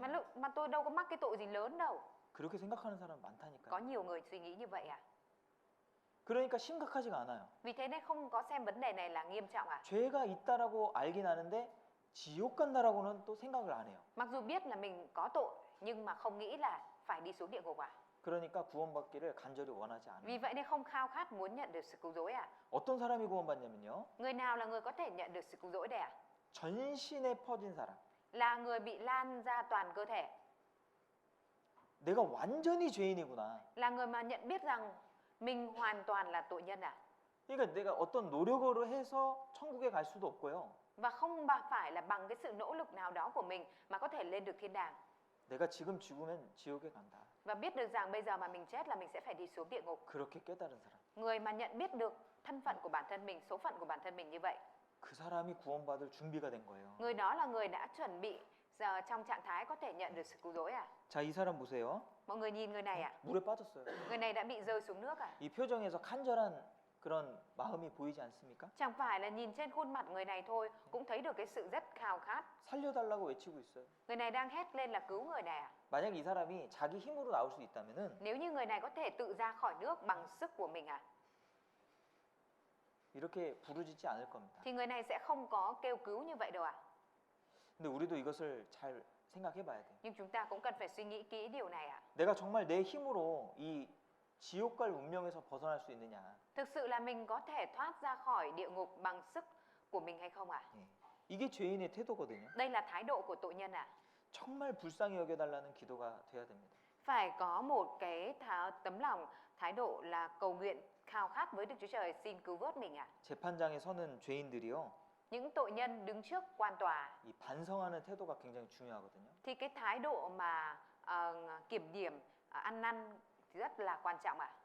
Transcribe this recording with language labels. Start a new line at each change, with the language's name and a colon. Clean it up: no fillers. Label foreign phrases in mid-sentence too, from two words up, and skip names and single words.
Vietnamese: Mà tôi đâu có mắc cái tội gì lớn đâu.
Korean: 그렇게 생각하는 사람
Vietnamese: Có
Korean: 많다니까요.
Vietnamese: nhiều người suy nghĩ như vậy ạ.
Korean: 그러니까 심각하지가 않아요.
Vietnamese: Vì thế nên không có xem vấn đề này là nghiêm trọng ạ.
Korean: 죄가 있다라고 알긴 아는데 지옥 간다라고는 또 생각을 안 해요.
Vietnamese: Mặc dù biết là mình có tội nhưng mà không nghĩ là phải đi xuống địa ngục ạ.
Korean: 그러니까 구원받기를 간절히 원하지 않아요.
Vietnamese: Vì vậy nên không khao khát muốn nhận được sự cứu rỗi ạ.
Korean: 어떤 사람이 구원받냐면요.
Vietnamese: Người nào là người có thể nhận được sự cứu rỗi đây ạ?
Korean: 전신에 퍼진 사람.
Vietnamese: Là người bị lan ra toàn cơ thể.
Korean: 내가 완전히 죄인이구나.
Vietnamese: Là người mà nhận biết rằng mình hoàn toàn là tội nhân ạ.
Korean: 그러니까 내가 어떤 노력으로 해서 천국에 갈 수도 없고요.
Vietnamese: Và không phải là bằng cái sự nỗ lực nào đó của mình mà có thể lên được thiên đàng.
Korean: 내가 지금 죽으면 지옥에 간다.
Vietnamese: Và biết được rằng bây giờ mà mình chết là mình sẽ phải đi xuống địa ngục.
Korean: 그렇게 깨달은 사람.
Vietnamese: Người mà nhận biết được thân phận của bản thân mình, số phận của bản thân mình như vậy.
Korean: 그 사람이 구원받을 준비가 된 거예요.
Vietnamese: Người đó là người đã chuẩn bị giờ trong trạng thái có thể nhận được sự cứu rỗi ạ.
Korean: 자, 이 사람 보세요.
Vietnamese: Mọi người nhìn người này ạ.
Korean: 물에 빠졌어요.
Vietnamese: Người này đã bị rơi xuống nước ạ.
Korean: 이 표정에서 간절한 그런 마음이 보이지 않습니까?
Vietnamese: Chẳng phải là nhìn trên khuôn mặt người này thôi cũng thấy được cái sự rất khao khát.
Korean: 살려달라고 외치고 있어요.
Vietnamese: Người này đang hét lên là cứu người này ạ.
Korean: 만약 이 사람이 자기 힘으로 나올 수 있다면은
Vietnamese: Nếu như người này có thể tự ra khỏi nước bằng sức của mình ạ,
Korean: 이렇게 부르짖지 않을 겁니다.
Vietnamese: thì người này sẽ không có kêu cứu như vậy đâu ạ.
Korean: 근데 우리도 이것을 잘 생각해 봐야 돼요.
Vietnamese: Nhưng chúng ta cũng cần phải suy nghĩ kỹ điều này ạ.
Korean: 내가 정말 내 힘으로 이 지옥 갈 운명에서 벗어날 수 있느냐?
Vietnamese: Thực sự là mình có thể thoát ra khỏi địa ngục bằng sức của mình hay không ạ?
Korean: 예. 이게 죄인의 태도거든요.
Vietnamese: Đây là thái độ của tội nhân ạ.
Korean: 정말 불쌍히 여겨달라는 기도가 돼야 됩니다.
Vietnamese: Phải có một cái tấm lòng, thái độ là cầu nguyện khao khát với Đức Chúa Trời xin cứu vớt mình ạ.
Korean: 재판장에 서는 죄인들이요.
Vietnamese: Những tội nhân đứng trước quan tòa
Korean: 이 반성하는 태도가 굉장히 중요하거든요.
Vietnamese: thì cái thái độ mà kiểm điểm, ăn năn thì rất là quan trọng ạ.